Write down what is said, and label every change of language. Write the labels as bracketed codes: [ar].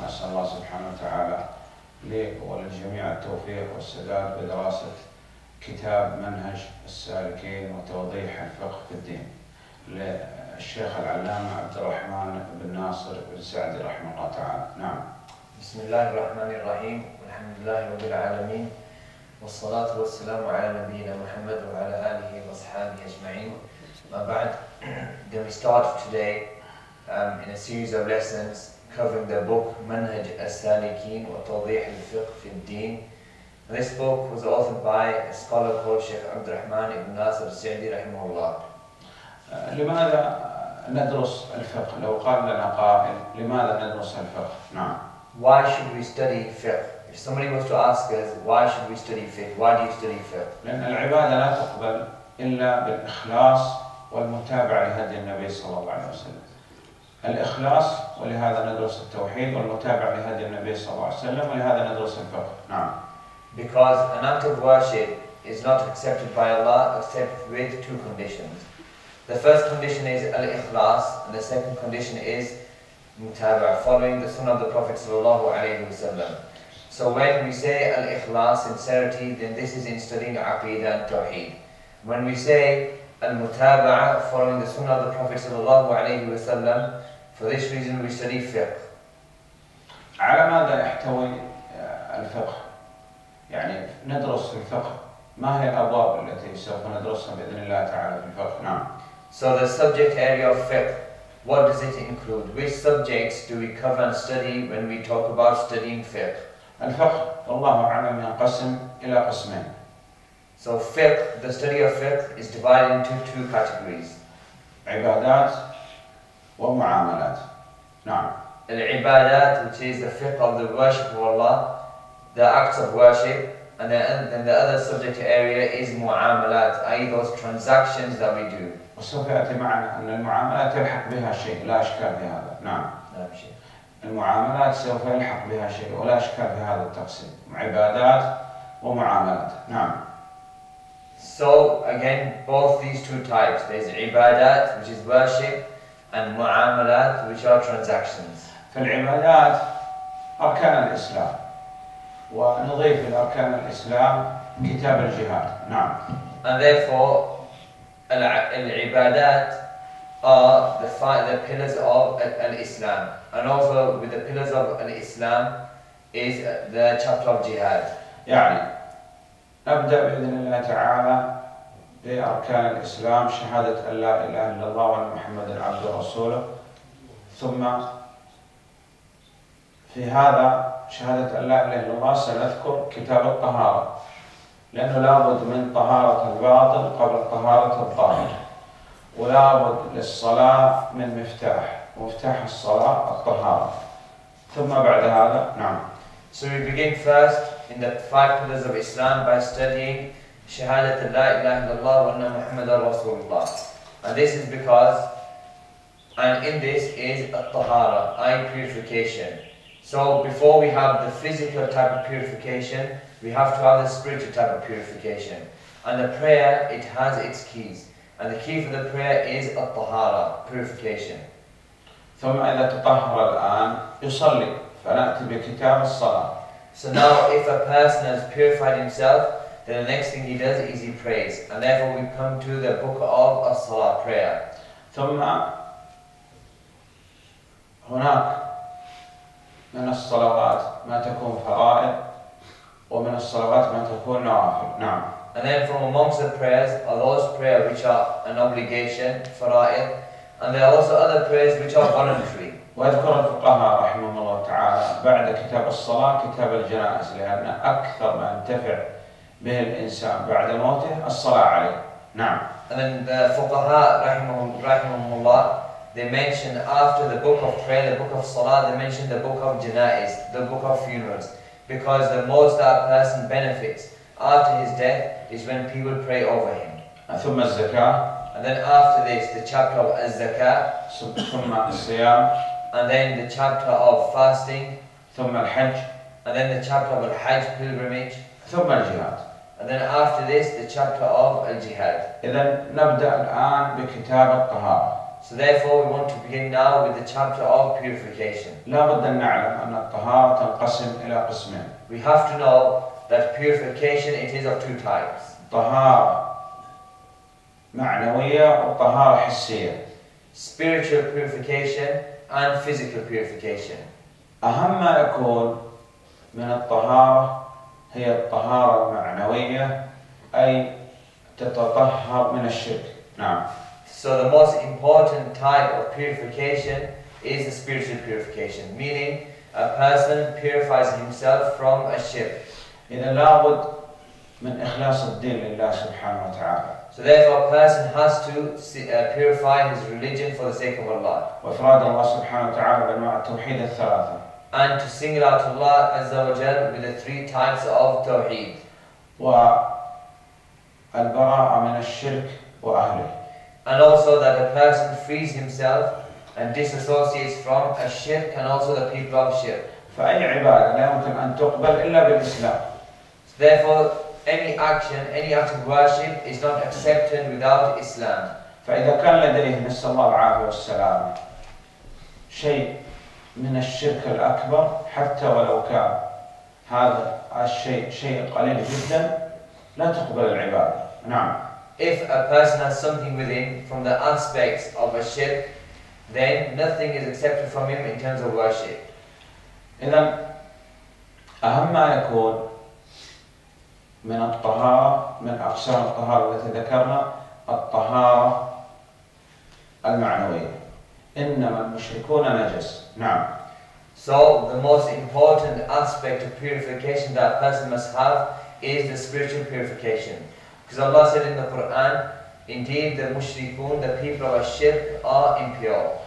[ar] اسال الله سبحانه وتعالى لي وللجميع التوفيق والسداد بدراسه كتاب منهج السالكين وتوضيح الفقه في الدين للشيخ العلامة عبدالرحمن بن ناصر السعدري رحمه الله تعالى. نعم. بسم الله الرحمن الرحيم، والحمد لله رب العالمين، والصلاة والسلام على نبينا محمد وعلى آله وصحبه أجمعين. ما بعد, [en] then we start today in a series of lessons covering the book منهج السالكين وتوضيح الفقه في الدين. This book was authored by a scholar called الشيخ عبدالرحمن بن ناصر السعدري رحمه الله. [ar] لماذا ندرس الفقه؟ لو قال لنا قائل لماذا ندرس الفقه؟ نعم. [en] Why should we study fiqh? If somebody was to ask us, why should we study fiqh? Why do you study fiqh? [ar] لأن العبادة لا تقبل إلا بالإخلاص والمتابعة لهدي النبي صلى الله عليه وسلم. الإخلاص، ولهذا ندرس التوحيد، والمتابعة لهدي النبي صلى الله عليه وسلم، ولهذا ندرس الفقه. نعم. [en] Because an act of worship is not accepted by Allah except with two conditions. The first condition is al-ikhlas, and the second condition is mutaba', following the sunnah of the Prophet sallallahu alaihi wasallam. So when we say al-ikhlas, sincerity, then this is in studying aqidah and tawheed. When we say al-mutaba', following the sunnah of the Prophet sallallahu alaihi wasallam, for this reason we study fiqh. [ar] على ماذا يحتوي الفقه؟ يعني ندرس في الفقه، ما هي الأبواب التي سوف ندرسها بإذن الله تعالى في الفقه؟ نعم. [en] So the subject area of fiqh, what does it include? Which subjects do we cover and study when we talk about studying fiqh? [ar] الفقه والله أعلم ينقسم إلى قسمين. [en] So fiqh, the study of fiqh, is divided into two categories. [ar] عبادات ومعاملات. نعم. [en] Al-ibadat, which is the fiqh of the worship of Allah, the acts of worship, and then the other subject area is mu'amalat, i.e. those transactions that we do. [ar] وسوف يأتي معنا أن المعاملات يلحق بها شيء، لا أشكال في هذا. نعم. نعم شيخ. المعاملات سوف يلحق بها شيء ولا أشكال في هذا التقسيم، عبادات ومعاملات. نعم. [en] So again, both these two types, there's ibadat, which is worship, and mu'amalat, which are transactions. [ar] في العبادات أركان الإسلام، ونضيف إلى أركان الإسلام كتاب الجهاد. نعم. [en] And therefore, al-ibadat are the pillars of al-Islam, and also with the pillars of al-Islam is the chapter of jihad. [ar] يعني نبدأ بإذن الله تعالى بأركان الإسلام، شهادة أن لا إله إلا الله وأن محمدا عبده ورسوله. ثم في هذا شهادة أن لا إله إلا الله سنذكر كتاب الطهارة، لأنه لابد من طهارة الباطن قبل طهارة الظاهر، ولابد للصلاة من مفتاح الصلاة الطهارة. ثم بعد هذا نعم. [en] So we begin first in the five pillars of Islam by studying shahadat la ilaha illallah wa anna muhammadan rasulullah. And this is because, and in this is at-tahara, eye purification. So before we have the physical type of purification, we have to have the spiritual type of purification. And the prayer, it has its keys. And the key for the prayer is at-tahara, purification. [ar] ثم إذا تطهر الآن يصلي، فنأتي بكتاب الصلاة. [en] So now if a person has purified himself, then the next thing he does is he prays. And therefore we come to the book of as-salah, prayer. [ar] ثم هناك من الصلوات ما تكون فرائض، ومن الصلوات ما تكون نوافل. نعم. [en] And then from amongst the prayers are those prayers which are an obligation, fara'id, and there are also other prayers which are voluntary. [ar] ويذكر الفقهاء رحمهم الله تعالى بعد كتاب الصلاة كتاب الجنائز، لأن أكثر ما ينتفع به الإنسان بعد موته الصلاة عليه. نعم. [en] And then the fuqaha rahimahumullah, they mention after the book of prayer, the book of salah, they mention the book of janaiz, the book of funerals, because the most that person benefits after his death is when people pray over him. [ar] ثم الزكاة. [en] And then after this, the chapter of az-zakat. [ar] ثم الصيام. [en] And then the chapter of fasting. [ar] ثم الحج. [en] And then the chapter of al-hajj, pilgrimage. [ar] ثم الجهاد. [en] And then after this, the chapter of al-jihad. [ar] إذا نبدأ الآن بكتاب الطهارة. [en] So therefore, we want to begin now with the chapter of purification. [ar] لا بد أن نعلم أن الطهارة تنقسم إلى قسمين. [en] We have to know that purification, it is of two types. [ar] طهارة معنوية وطهارة حسية. [en] Spiritual purification and physical purification. [ar] أهم ما يكون من الطهارة هي الطهارة المعنوية، أي تتطهر من الشرك. نعم. [en] So the most important type of purification is the spiritual purification, meaning a person purifies himself from a shirk. [ar] إذا لابد من إخلاص الدين لله سبحانه وتعالى. [en] So therefore a person has to purify his religion for the sake of Allah. [ar] وإفراد الله سبحانه وتعالى بأنواع التوحيد الثلاثة. [en] And to single out Allah Azza wa Jal with the three types of Tawheed. [ar] والبراءة من الشرك وأهله. [en] And also that a person frees himself and disassociates from a shirk and also the people of shirk. [ar] فأي عبادة لا يمكن أن تقبل إلا بالإسلام. [en] Therefore, any action, any act of worship is not accepted without Islam. [ar] فإذا كان لديه نسأل الله العافية والسلامة شيء من الشرك الأكبر حتى ولو كان هذا الشيء شيء قليل جدا لا تقبل العبادة. نعم. [en] If a person has something within from the aspects of a shirk, then nothing is accepted from him in terms of worship. [ar] إذن أهم ما يكون من الطهارة من أقسام الطهارة التي ذكرنا الطهارة المعنوية. إنما المشركون نجس. نعم. [en] So the most important aspect of purification that a person must have is the spiritual purification. Because Allah said in the Quran, indeed the mushrikun, the people of shirk, are impure.